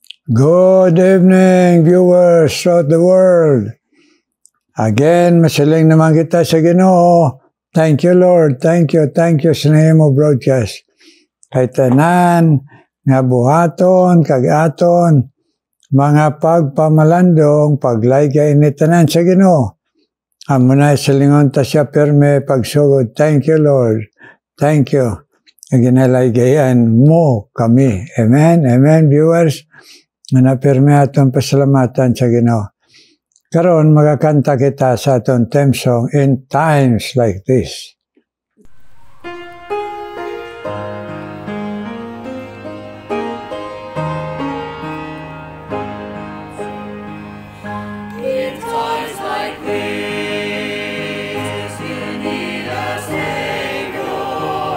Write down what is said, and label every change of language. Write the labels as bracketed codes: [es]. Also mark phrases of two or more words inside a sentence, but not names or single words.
[en] Good evening, viewers throughout the world. Again, [hil] masiling naman kita sa Ginoo. [en] Thank you, Lord. Thank you [hil] sa nimo [en] broadcast. [hil] Kay tanan, nga buhaton, kagaton, mga pagpamalandong, paglaygay ni tanan sa Ginoo. Amo na silingon ta siya perme pagsugod. [en] Thank you, Lord. Thank you. [hil] Ginalaygayaan mo kami. Amen. [en] Amen, viewers. [hil] Na perme aton pasalamatan sa Ginoo. Karon magakanta kita sa aton theme song [en] in times like this. In times like this, you need a Savior.